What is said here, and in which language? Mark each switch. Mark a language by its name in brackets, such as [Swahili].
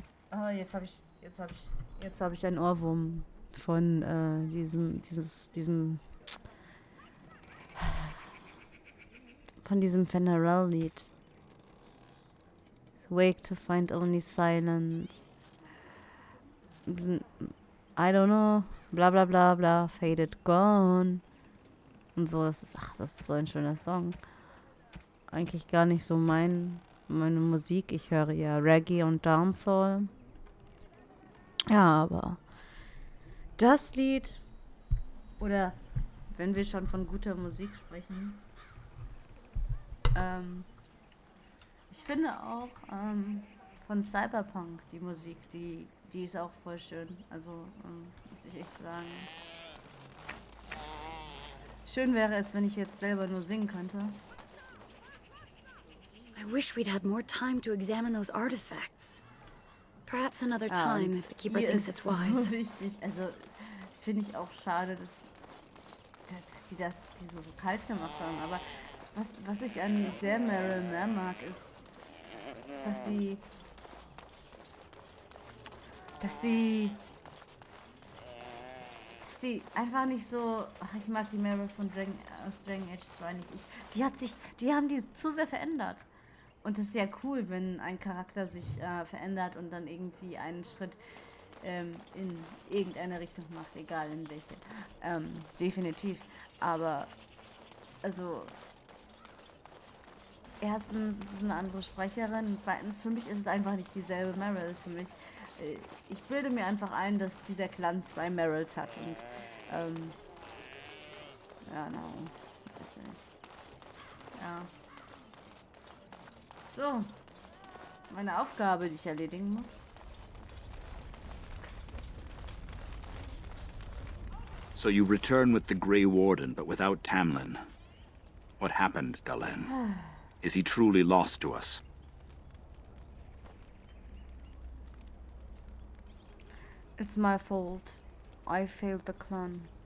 [German] Ah, jetzt habe ich einen Ohrwurm von diesem Fenarel-Lied. [English] Wake to find only silence. I don't know. Bla bla bla bla. Faded gone. [German] Und so, das ist so ein schöner Song. Eigentlich gar nicht so mein meine Musik. Ich höre ja Reggae und Dancehall. Ja, aber das Lied, oder wenn wir schon von guter Musik sprechen, ich finde auch von Cyberpunk die Musik, die ist auch voll schön. Also muss ich echt sagen. Schön wäre es, wenn ich jetzt selber nur singen könnte. [English] I wish we'd had more time to examine those artifacts. Perhaps another time, if the keeper thinks it's wise. [German] So wichtig. Also finde ich auch schade, dass die so kalt gemacht haben. Aber was ich an der Meryl mehr mag, ist, dass sie einfach nicht so. Ach, ich mag die Meryl von Dragon Age 2 nicht. Die haben die zu sehr verändert. Und das ist ja cool, wenn ein Charakter sich verändert und dann irgendwie einen Schritt in irgendeine Richtung macht, egal in welche. Definitiv. Aber, also, erstens ist es eine andere Sprecherin und zweitens, für mich ist es einfach nicht dieselbe Meryl. Für mich, ich bilde mir einfach ein, dass dieser Clan zwei Meryls hat und, ja, no, weiß nicht. Ja. So, meine Aufgabe, die ich erledigen muss. [English] So you return with the Grey Warden, but without Tamlin. What happened, Dalen? Is he truly lost to us? It's my fault. I failed the clan.